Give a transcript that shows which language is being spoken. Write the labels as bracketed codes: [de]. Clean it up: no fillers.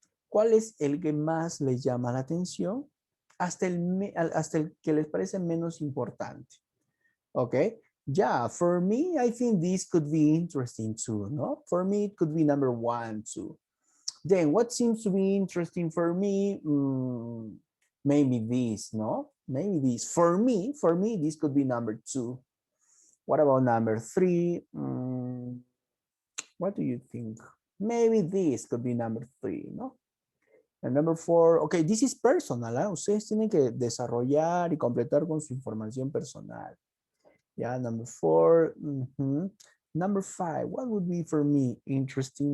[es] ¿Cuál es el que más les llama la atención? Hasta el que les parece menos importante. [en] Okay, yeah, for me, I think this could be interesting too, no? For me, it could be number 1, 2. Then what seems to be interesting for me, maybe this, no? Maybe this. For me, this could be number 2. What about number 3? What do you think? Maybe this could be number 3, ¿no? And number 4, okay, this is personal, ¿eh? [es] Ustedes tienen que desarrollar y completar con su información personal. [en] Yeah, number 4. Number 5, what would be for me interesting?